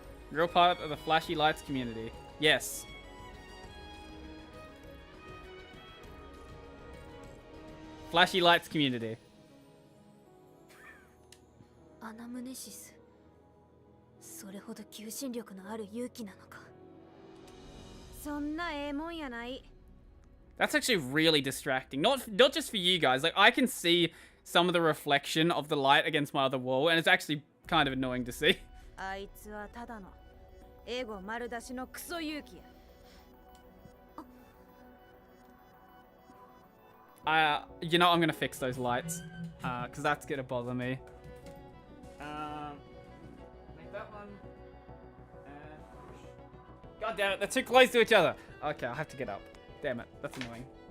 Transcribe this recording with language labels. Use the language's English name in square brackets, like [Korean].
[English] Real part of the flashy lights community. Yes. Flashy lights community. [Japanese] アナムネシス、それほど求心力のある勇気なのか。そんなええもんやない。 [English] That's actually really distracting. Not just for you guys. Like, I can see some of the reflection of the light against my other wall, and it's actually kind of annoying to see. [Japanese] あいつはただのエゴ丸出しのクソ勇気や。 [English] You know, I'm gonna fix those lights, because that's gonna bother me. Make that one. God damn it, they're too close to each other. Okay, I'll have to get up. Damn it, that's annoying.